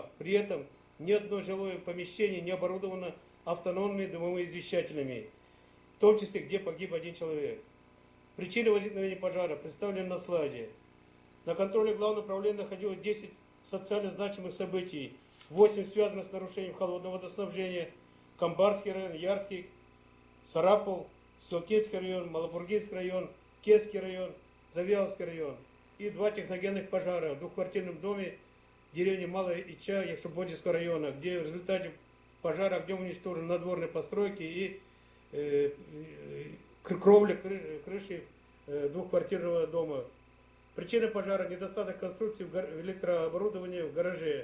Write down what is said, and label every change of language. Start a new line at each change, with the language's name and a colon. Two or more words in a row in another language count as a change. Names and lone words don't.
Russian: При этом ни одно жилое помещение не оборудовано автономными дымовыми извещателями, в том числе, где погиб 1 человек. Причины возникновения пожара представлены на слайде. На контроле Главного управления находилось 10 социально значимых событий, 8 связано с нарушением холодного водоснабжения, Камбарский район, Ярский, Сарапул, Селкинский район, Малобургинский район, Кесский район, Завьяловский район и 2 техногенных пожара в двухквартирном доме в деревне Малая Ича Евшубодинского района, где в результате пожара огнем уничтожены надворные постройки и кровля крыши двухквартирного дома. Причина пожара – недостаток конструкции электрооборудования в гараже.